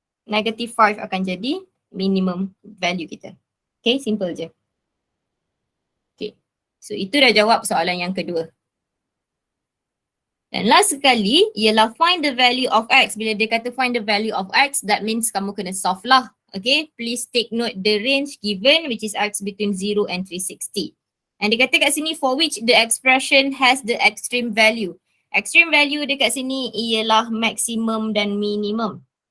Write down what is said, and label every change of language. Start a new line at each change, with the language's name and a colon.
English: Negative 5
Malay: akan jadi
English: minimum value kita. Okay,
Malay: simple je. Okay, so itu dah jawab soalan yang kedua. Dan
English: last
Malay: sekali ialah
English: find the value of x.
Malay: Bila dia kata
English: find the value of x, that means
Malay: kamu kena solve lah.
English: Okay, please take note the range given which is x between 0 and 360. And
Malay: dia kata kat sini
English: for which the expression has the extreme value. Extreme value
Malay: dekat sini ialah maximum dan minimum.